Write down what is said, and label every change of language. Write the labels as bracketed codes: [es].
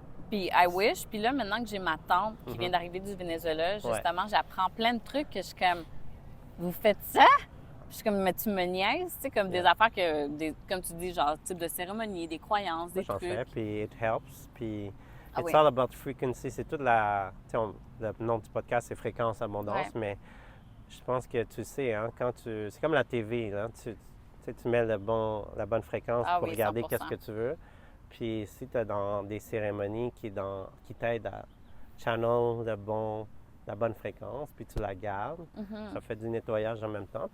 [fr] Puis [en] I wish. [fr] Puis là, maintenant que j'ai ma tante qui vient d'arriver du Venezuela, justement, j'apprends plein de trucs que je suis comme, vous faites ça? Puis je suis comme, mais tu me niaises, tu sais, comme des affaires que, comme tu dis, genre type de cérémonie, des croyances, des trucs. J'en fais, puis [en] it helps. Puis it's all about frequency. [fr] C'est toute la, tu sais, le nom du podcast, c'est Fréquence Abondance, mais je pense que tu sais, hein, c'est comme la TV, hein, tu mets la bonne fréquence pour regarder 100%. Qu'est-ce que tu veux. Puis si tu es dans des cérémonies qui t'aident à channel la bonne fréquence, puis tu la gardes, ça fait du nettoyage en même temps.